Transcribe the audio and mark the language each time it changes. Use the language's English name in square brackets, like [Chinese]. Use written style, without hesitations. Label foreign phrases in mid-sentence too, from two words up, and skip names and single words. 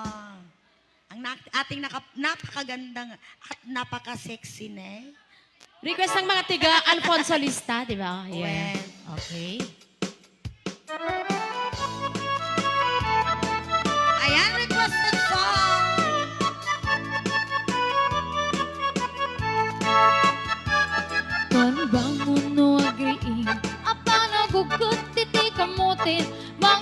[Filipino] Ang ating napakagandang at napaka-sexy na. Request ng mga tiga Alfonso Lista, di ba? Well. Okay. Ayan, [English] requested song. Banbangon no agriin apa nagugut titi kamutin mang